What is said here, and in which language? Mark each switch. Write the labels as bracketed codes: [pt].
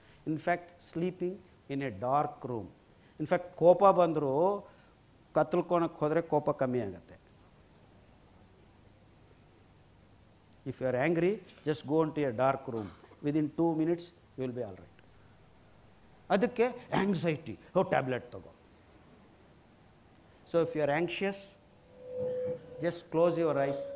[en] In fact, sleeping in a dark room. [kn] In fact, ಕೋಪ ಬಂದರೂ ಕತ್ತಲ್ಕೋಣಕ್ಕೆ ಹೋದರೆ ಕೋಪ ಕಮ್ಮಿ ಆಗುತ್ತೆ. [en] If you are angry, just go into a dark room. Within 2 minutes, you will be all right. [kn] ಅದಕ್ಕೆ anxiety, tablet ತಗೋ. [en] So if you are anxious, just close your eyes.